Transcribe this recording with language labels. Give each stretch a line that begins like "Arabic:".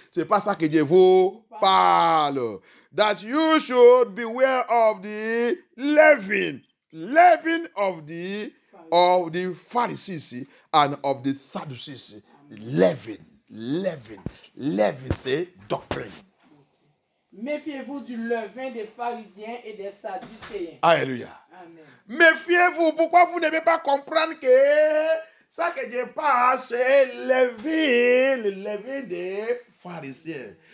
French: C'est pas ça que Dieu vous parle.
English: That you should beware of the leaven of the Pharisees and of the Sadducees.
French: Leaven, c'est doctrine. Méfiez-vous du levain des pharisiens et des sadducéens. Alléluia. Amen. Méfiez-vous. Pourquoi vous n'aimez pas comprendre que ça que Dieu parle, c'est le levain des pharisiens.